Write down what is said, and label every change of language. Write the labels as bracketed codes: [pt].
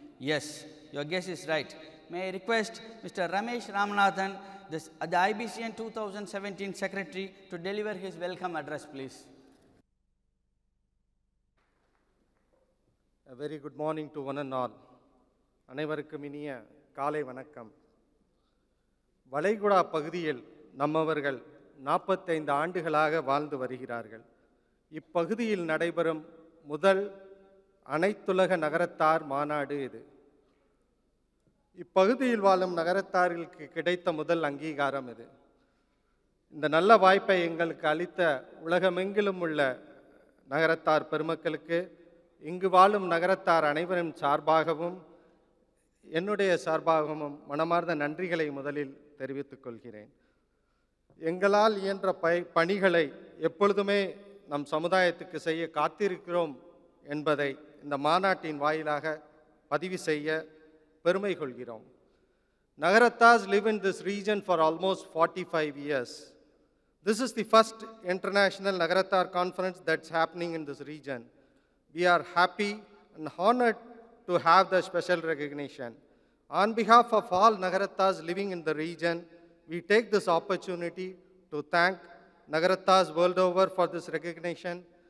[en] Yes, your guess is right. May I request Mr. Ramesh Ramanathan, the IBCN 2017 Secretary, to deliver his welcome address, please. A very good morning to one and all. [ta] அனைவருக்கும் இனிய காலை வணக்கம். வளைகுடா பகுதியில் நம்மவர்கள் 45 ஆண்டுகளாக வாழ்ந்து வருகிறார்கள். இப்பகுதியில் நடைபெறும் முதல் அனைத்துலக நகரத்தார் மாநாடு இது. இப்பகுதியில் வாழும் நகரத்தார்களுக்கு கிடைத்த முதல் அங்கீகாரம் இது. இந்த நல்ல வாய்ப்பை எங்களுக்கு அளித்த உலகமெங்கிலும் உள்ள நகரத்தார் பெருமக்களுக்கு, இங்கு வாழும் நகரத்தார் அனைவரும் சார்பாகவும் என்னுடைய சார்பாகவும் மனமார்ந்த நன்றிகளை முதலில் தெரிவித்துக் கொள்கிறேன். எங்களால் இயன்ற பணிகளை எப்பொழுதுமே நம் சமுதாயத்துக்கு செய்ய காத்திருக்கிறோம் என்பதை இந்த மாநாட்டின் வாயிலாக பதிவு செய்ய பெருமை கொள்கிறோம். [en] Nagaratars live in this region for almost 45 years. This is the first international Nagaratar conference that's happening in this region. We are happy and honored to have the special recognition. On behalf of all Nagaratars living in the region, we take this opportunity to thank Nagaratars world over for this recognition.